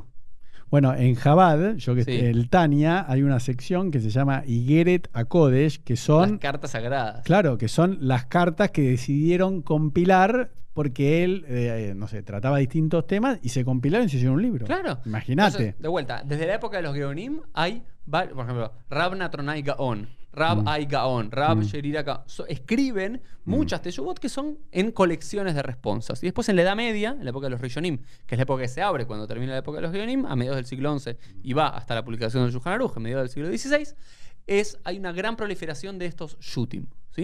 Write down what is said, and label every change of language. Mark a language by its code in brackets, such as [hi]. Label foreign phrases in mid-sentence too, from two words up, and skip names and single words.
[es] Bueno, en Chabad, el Tania, hay una sección que se llama Igeret HaKodesh, que son... Las cartas sagradas. Claro, que son las cartas que decidieron compilar porque él, no sé, trataba distintos temas y se compilaron y se hicieron un libro. Claro. Imagínate. De vuelta, desde la época de los Geonim hay, por ejemplo, Rab Natronai Gaon, Rab Ai Gaon, Rab Sherira Gaon. Escriben muchas teshuvot que son en colecciones de responsas. Y después en la Edad Media, en la época de los Rishonim, que es la época que se abre cuando termina la época de los Geonim, a mediados del siglo XI y va hasta la publicación del Shulchan Aruch, a mediados del siglo XVI, hay una gran proliferación de estos Shutim. ¿Sí?